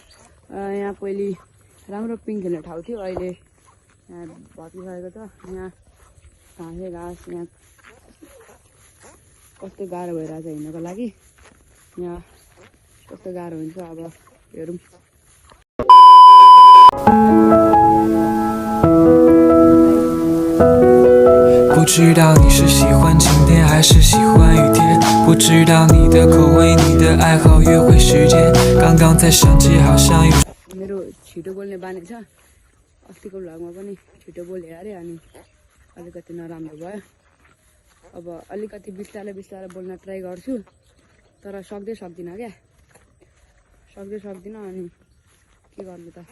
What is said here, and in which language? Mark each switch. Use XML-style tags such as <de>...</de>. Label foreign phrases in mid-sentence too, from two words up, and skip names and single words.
<ne>यहाँ पहिले राम्रो पिङ खेल्ने ठाउँ थियो, अहिले यहाँ भत्किसकेको छ। यहाँ घाँस यहाँ कस्तो गाह्रो भइरहेछ हिँड्नको लागि। यहाँ कस्तो गाह्रो हुन्छ अब हेरौँ।</ne> <zh>不知道你是喜欢晴天还是喜欢雨天，不知道你的口味、你的爱好、约会时间，刚刚才想起好像有。</zh> <ne>मेरो छिटो बोल्ने बानी छ। अस्तिको भ्लगमा पनि छिटो बोले अरे अनि अलिकति नराम्रो भयो। अब अलिकति बिस्तारै बोल्न ट्राई गर्छु, तर सक्दिनँ क्या। सक्दिनँ अनि के गर्नु त।</ne>